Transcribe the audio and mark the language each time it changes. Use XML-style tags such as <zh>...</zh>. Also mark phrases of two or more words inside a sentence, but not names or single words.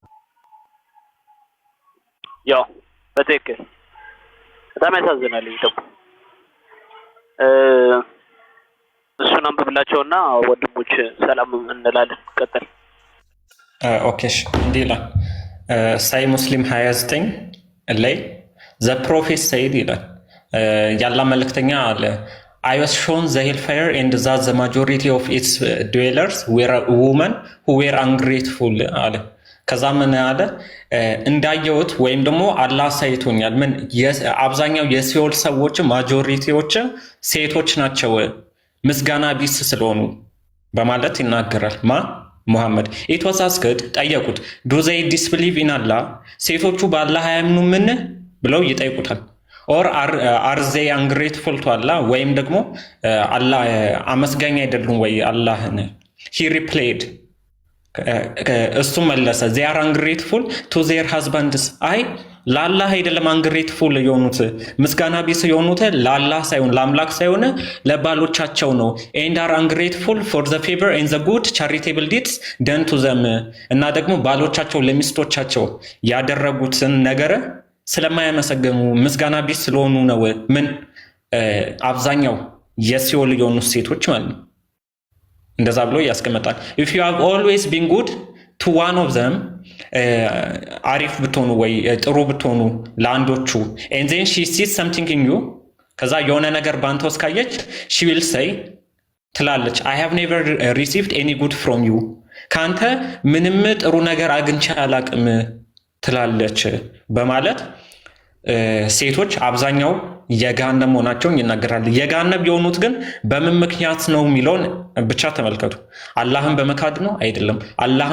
<am>ያው በትክክል በጣም ያሳዝናል። እሱን አንብብላቸውና ወንድሞች ሰላም እንላለን። ቀጥል። ኦኬ እንዲህ ይላል ሳይ ሙስሊም 29 ላይ</am> <en>the prophet said</en> <am>ይላል ያላ መልእክተኛ አለ</am> <en>I was shown the hellfire and that the majority of its dwellers were women who were ungrateful</en> <am>አለ። ከዛ ምን አለ እንዳየሁት ወይም ደግሞ አላህ ሳይቶኛል ምን አብዛኛው የሲኦል ሰዎች ማጆሪቲዎች ሴቶች ናቸው ምስጋና ቢስ ስለሆኑ በማለት ይናገራል። ሙሐመድ</am> <en>it was asked</en> <am>ጠየቁት</am> <en>do they disbelieve in Allah</en> <am>ሴቶቹ በአላህ አያምኑምን ብለው ይጠይቁታል።</am> <en>or are they ungrateful to Allah</en> <am>ወይም ደግሞ አላህ አመስጋኝ አይደሉም ወይ አላህን</am> <en>he replied</en> <am>እሱ መለሰ</am> <en>they are ungrateful to their husbands</en> <am>አይ ለአላህ አይደለም ungrateful የሆኑት ምስጋና ቢስ የሆኑት ለአላህ ሳይሆን ለአምላክ ሳይሆን ለባሎቻቸው ነው</am> <en>and are ungrateful for the favor and the good charitable deeds done to them</en> <am>እና ደግሞ ባሎቻቸው ለሚስቶቻቸው ያደረጉትን ነገር ስለማያመሰግኑ ምስጋና ቢስ ስለሆኑ ነው ምን አብዛኛው የሲኦል የሆኑ ሴቶች ማለት ነው። እንደዛ ብሎ ያስቀምጣል።</am> <en>if you have always been good to one of them</en> <am>አሪፍ ብትሆኑ ወይ ጥሩ ብትሆኑ ለአንዶቹ</am> <en>and then she sees something in you</en> <am>ከዛ የሆነ ነገር ባንተ ውስጥ ካየች</am> <en>she will say</en> <am>ትላለች</am> <en>I have never received any good from you</en> <am>ካንተ ምንም ጥሩ ነገር አግኝቼ አላቅም ትላለች በማለት ሴቶች አብዛኛው የገሃነም መሆናቸውን ይናገራል። የገሃነም የሆኑት ግን በምን ምክንያት ነው የሚለውን ብቻ ተመልከቱ። አላህን በመካድ ነው አይደለም። አላህን</am>